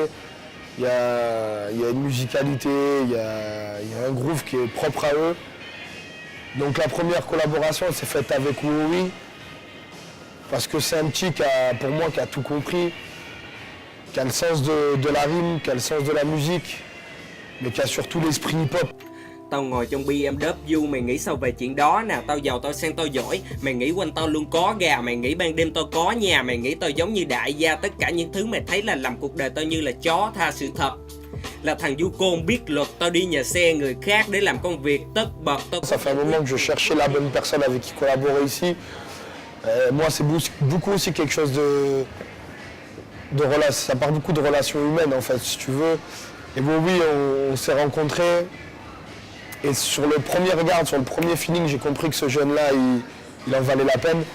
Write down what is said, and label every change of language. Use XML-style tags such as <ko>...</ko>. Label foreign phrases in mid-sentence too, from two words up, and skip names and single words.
<fr>Il y a une musicalité, il y a un groove qui est propre à eux. Donc la première collaboration, elle s'est faite avec Wowi, parce que c'est un petit pour moi, qui a tout compris, qui a le sens de la rime, qui a le sens de la musique, mais qui a surtout l'esprit hip-hop.</fr> <vi>Tao ngồi trong BMW, mày nghĩ sao về chuyện đó nào? Tao giàu, tao sang, tao giỏi. Mày nghĩ quanh tao luôn có gà. Mày nghĩ ban đêm tao có nhà. Mày nghĩ tao giống như đại gia. Tất cả những thứ mày thấy là làm cuộc đời tao như là chó. Tha sự thật là thằng du côn biết luật. Tao đi nhờ xe người khác để làm công việc tất bật.</vi> <fr>Ça fait un moment que je cherchais la bonne personne avec qui collaborer ici. Moi, c'est beaucoup aussi quelque chose ça part beaucoup de relations humaines en fait, si tu veux. Et bon, oui, on s'est rencontrés. Et sur le premier regard, sur le premier feeling, j'ai compris que ce jeune-là, il en valait la peine.</fr>